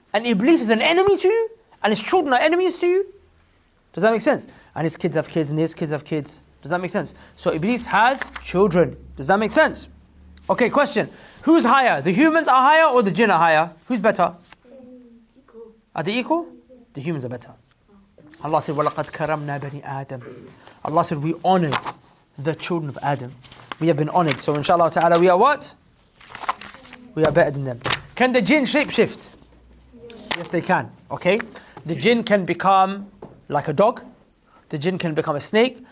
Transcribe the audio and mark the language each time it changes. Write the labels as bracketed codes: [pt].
[en] And Iblis is an enemy to you? And his children are enemies to you? Does that make sense? And his kids have kids and his kids have kids. Does that make sense? So Iblis has children. Does that make sense? Okay, question. Who's higher? The humans are higher or the jinn are higher? Who's better? Are they equal? The humans are better. Allah said, [ar] وَلَقَدْ كَرَمْنَا بَنِي آدَمَ. [en] Allah said, we honored the children of Adam. We have been honored. So inshallah ta'ala, we are what? We are better than them. Can the jinn shape shift? Yes, they can. Okay? The jinn can become like a dog. The jinn can become a snake.